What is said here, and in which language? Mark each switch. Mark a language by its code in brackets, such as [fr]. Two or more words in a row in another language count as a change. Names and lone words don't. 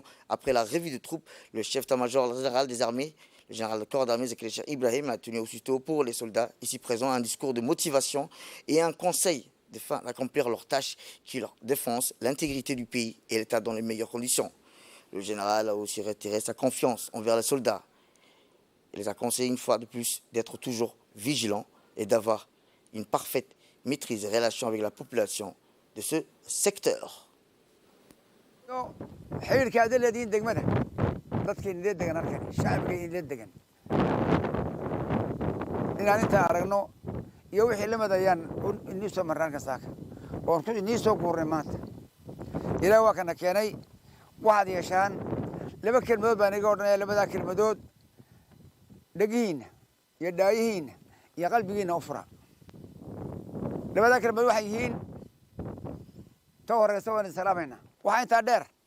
[fr] Après la revue de troupes, le chef d'état-major général des armées, le général de corps d'armée, Zekele Cheikh Ibrahim, a tenu aussitôt pour les soldats ici présents un discours de motivation et un conseil afin d'accomplir leurs tâches qui leur défendent l'intégrité du pays et l'État dans les meilleures conditions. Le général a aussi retiré sa confiance envers les soldats. Il les a conseillé une fois de plus d'être toujours vigilants et d'avoir une parfaite maîtrise des relations avec la population de ce secteur. [so] inaan intaa aragno iyo wixii lamid ayaan inii soo marraanka saaka oon ku inii soo guurnay maanta ilaah waa kana keenay waxaad yeeshaan laba kelmadood baan iga odhanaya labadaa kelmadood dhegihiinna iyo dhaayihiinna iyo qalbigiinna u fura labadaa kelmadood waxay yihiin ta horeysa waan islaamaynaa waxaa intaa dheer